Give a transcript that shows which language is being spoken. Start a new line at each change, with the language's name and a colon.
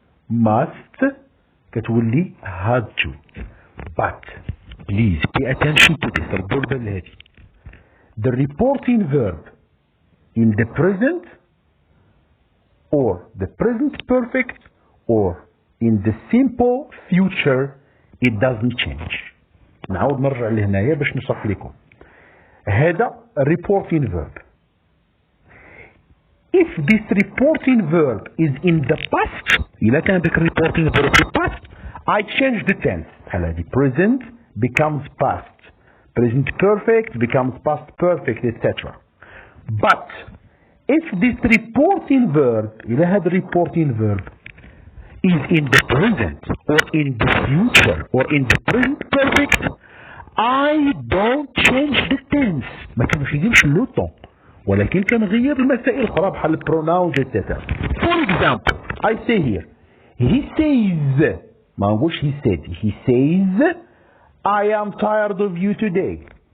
English: Must كتولي had to. But please pay attention to this.
Arabic: الضربة هذه.
English: The reporting verb in the present or the present perfect or in the simple future it doesn't change.
Arabic: نعاود نرجع لهنايا باش نشرح لكم. هذا reporting verb.
English: If this reporting verb is in the past,
Arabic: إذا كان ذاك reporting verb في past,
English: I change the tense. هذه present becomes past, present perfect becomes past perfect, etc. But if this reporting verb,
Arabic: إذا هذا
English: reporting verb is in the present or in the future or in the present perfect, I don't change the tense.
Arabic: ما كنغيرش لو طون ولكن كنغير المسائل الأخرى بحال pronouns etc.
English: For example, I say here he says,
Arabic: ما نقولش
English: he said, he says I am tired of you today.